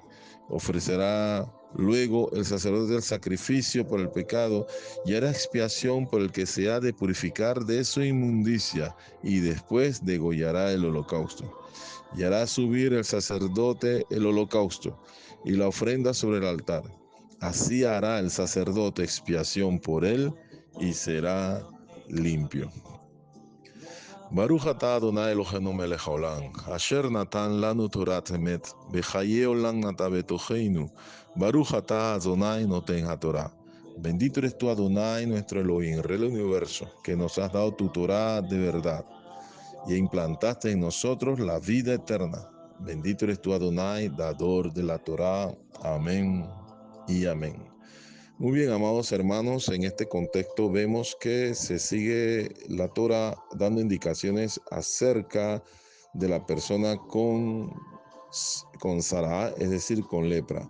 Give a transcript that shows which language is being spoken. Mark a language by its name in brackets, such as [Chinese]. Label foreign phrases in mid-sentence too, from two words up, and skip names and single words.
[Spanish] Ofrecerá luego el sacerdote el sacrificio por el pecado, y hará expiación por el que se ha de purificar de su inmundicia, y después degollará el holocausto. Y hará subir el sacerdote el holocausto y la ofrenda sobre el altar. Así hará el sacerdote expiación por él y será limpio. [Hebrew] ברוך אתה אדוני אלוהינו מלך העולם, אשר נתן לנו תורת אמת, וחיי עולם נטע בתוכנו. ברוך אתה אדוני נותן התורה. [Spanish] Bendito eres tú, Adonai, nuestro Elohim, Rey del universo, que nos has dado tu Torah de verdad y implantaste en nosotros la vida eterna. Bendito eres tú, Adonai, dador de la Torah. Amén y amén. Muy bien, amados hermanos, en este contexto vemos que se sigue la Torah dando indicaciones acerca de la persona con Sará, es decir, con lepra.